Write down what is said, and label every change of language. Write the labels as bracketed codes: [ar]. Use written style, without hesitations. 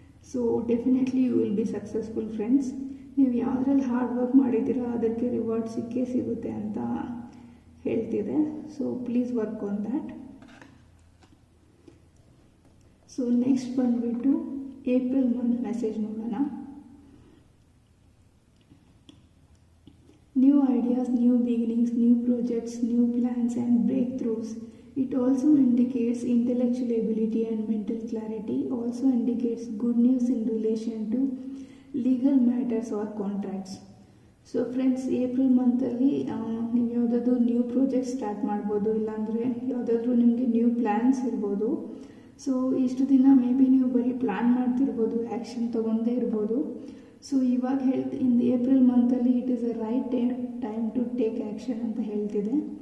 [en] So definitely you will be successful friends. [kn] ನೀವು ಯಾವುದ್ರಲ್ಲಿ hard work ಮಾಡಿದ್ದೀರಾ ಅದಕ್ಕೆ ರಿವಾರ್ಡ್ ಸಿಕ್ಕೇ ಸಿಗುತ್ತೆ ಅಂತ ಹೇಳ್ತಿದೆ. [en] So please work on that. So next [kn] ಬಂದುಬಿಟ್ಟು [en] April month message [kn] ನೋಡೋಣ. [en] New ideas, new beginnings, new projects, new plans and breakthroughs. It also indicates intellectual ability and mental clarity. Also indicates good news in relation to legal matters or contracts. [kn] So friends, April ಮಂತಲ್ಲಿ ನೀವು ಯಾವುದಾದ್ರೂ new project start ಮಾಡ್ಬೋದು, ಇಲ್ಲಾಂದರೆ ಯಾವುದಾದ್ರೂ ನಿಮಗೆ new plans ಇರ್ಬೋದು. So ಇಷ್ಟು ದಿನ [en] maybe [kn] ನೀವು ಬರೀ ಪ್ಲ್ಯಾನ್ ಮಾಡ್ತಿರ್ಬೋದು, ಆ್ಯಕ್ಷನ್ ತೊಗೊಂಡೇ ಇರ್ಬೋದು. [en] so [kn] ಇವಾಗ [en] in April ಮಂತಲ್ಲಿ it is a right time to take action [kn] ಅಂತ ಹೇಳ್ತಿದೆ.